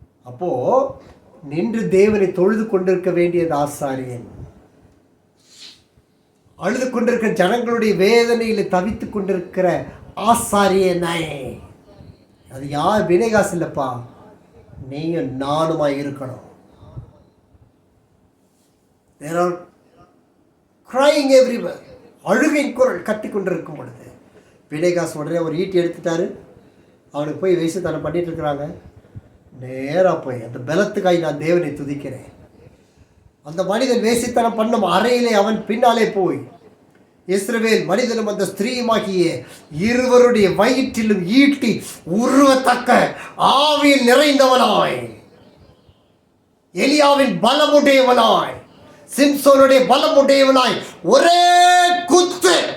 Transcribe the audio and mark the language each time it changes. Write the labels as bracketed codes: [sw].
[ta] அப்போது நின்று தேவனை தொழுது கொண்டிருக்க வேண்டியது ஆசாரியன். அழுது கொண்டிருக்கிற ஜனங்களுடைய வேதனையில் தவித்து கொண்டிருக்கிற ஆசாரியனை. அது யார்? பினெகாஸ் இல்லைப்பா, நீங்கள் நானுமா இருக்கணும். [en] There are crying everywhere. [ta] அழுகையின் குரல் கத்தி கொண்டிருக்கும் பொழுது பினெகாஸ் உடனே ஒரு ஈட்டி எடுத்துட்டாரு. அவனுக்கு போய் வேசித்தனம் பண்ணிட்டு இருக்கிறாங்க. நேராக போய் அந்த பலத்துக்காய் நான் தேவனை துதிக்கிறேன். அந்த மனிதன் வேசித்தனம் பண்ணும் அறையிலே அவன் பின்னாலே போய் இஸ்ரவேல் மனிதனும் அந்த ஸ்திரீயுமாகிய இருவருடைய வயிற்றிலும் ஈட்டி உருவத்தக்க ஆவியில் நிறைந்தவனாய், எலியாவின் பலமுடையவனாய், சிம்சோனுடைய பலமுடையவனாய் ஒரே குத்து.